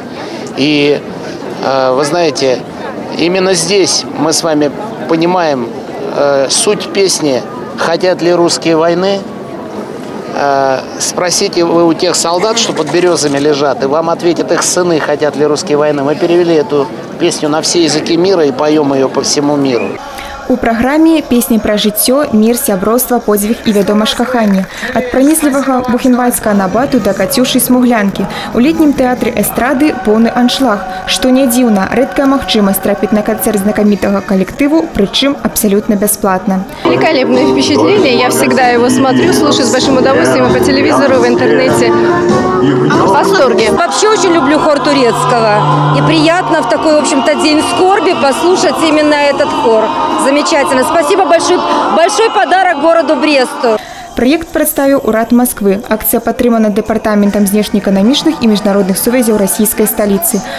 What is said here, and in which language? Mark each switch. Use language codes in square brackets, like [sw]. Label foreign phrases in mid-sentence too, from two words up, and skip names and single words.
[ru] И вы знаете, именно здесь мы с вами понимаем суть песни «Хотят ли русские войны?». Спросите вы у тех солдат, что под березами лежат, и вам ответят их сыны, хотят ли русские войны. Мы перевели эту песню на все языки мира и поем ее по всему миру. [be] У праграме песні пра жыццё, мір, сяброўства, подзвіг і, вядома ж, каханне. Ад пранізлівага бухенвальдскага набату да кацюшы смуглянкі. У летнім тэатры эстрады поўны аншлаг. Што не дзіўна, рэдкая магчымасць трапіць на канцэрт знакамітага калектыву, прычым [ru] абсолютно бесплатно. Великолепное впечатление. Я всегда его смотрю, слушаю с большим удовольствием и по телевизору, в интернете. В восторге. Вообще очень люблю хор Турецкого. И приятно в такой, в общем-то, день скорби послушать именно этот хор. Замечательно. Спасибо большое. Большой подарок городу Бресту. [be] Проект прадставіў урад Москвы. Акцыя падтрымана дэпартаментам знешнеэканамічных і міжнародных сувязяў расійскай сталіцы.